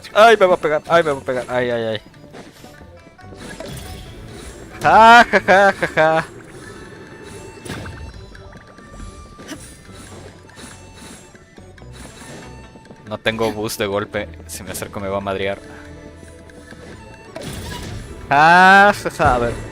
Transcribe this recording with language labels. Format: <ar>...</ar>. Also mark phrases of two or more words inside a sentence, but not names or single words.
<es>Ay, me va a pegar. Ay, me va a pegar. Ay, ay, ay. Ja, ja, ja, ja, ja. No tengo boost de golpe. Si me acerco me va a madrear. Ja, ja, ja. A ver.</es>